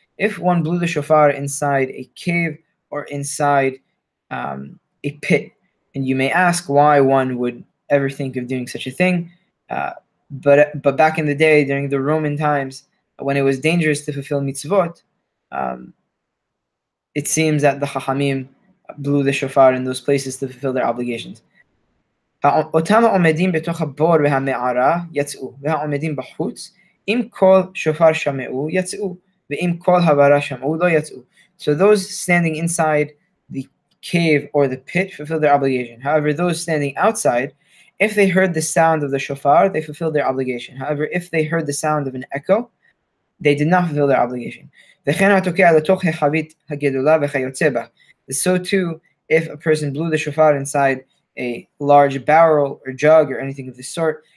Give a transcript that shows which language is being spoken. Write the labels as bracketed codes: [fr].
[en] If one blew the shofar inside a cave or inside a pit, and you may ask why one would ever think of doing such a thing, but back in the day, during the Roman times, when it was dangerous to fulfill mitzvot, it seems that the Chachamim blew the shofar in those places to fulfill their obligations. [he] אותם העומדים בתוך הבור והמערה יצאו, והעומדים בחוץ, אם כל שופר שמעו יצאו, ואם כל הברה שמעו לא יצאו. [en] So those standing inside the cave or the pit fulfill their obligation. However, those standing outside, if they heard the sound of the shofar, they fulfilled their obligation. However, if they heard the sound of an echo, they did not fulfill their obligation. So too, if a person blew the shofar inside a large barrel or jug or anything of the sort,